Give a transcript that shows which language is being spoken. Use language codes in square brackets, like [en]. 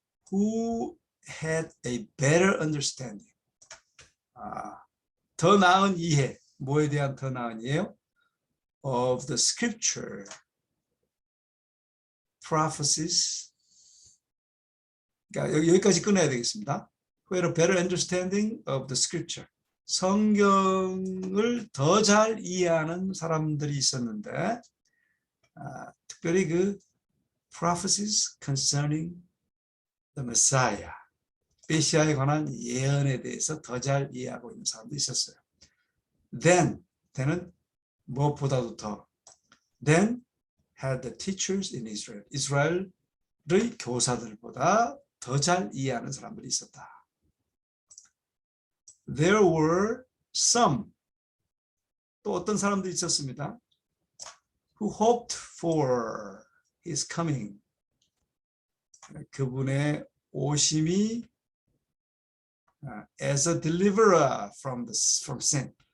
[en] Who had a better understanding. [ko] 더 나은 이해. 뭐에 대한 더 나은 이해요? [en] Of the scripture, prophecies. [ko] 그러니까 여기까지 끊어야 되겠습니다. [en] Who had a better understanding of the scripture. [ko] 성경을 더 잘 이해하는 사람들이 있었는데, 특별히 그 [en] prophecies concerning the Messiah. [ko] 메시아에 관한 예언에 대해서 더 잘 이해하고 있는 사람도 있었어요. Then은 무엇보다도 더. [en] Then had the teachers in Israel. [ko] 이스라엘의 교사들보다 더 잘 이해하는 사람들이 있었다. [en] There were some. [ko] 또 어떤 사람들이 있었습니다. [en] Who hoped for his coming. [ko] 그분의 오심이 [en] as a deliverer from sin.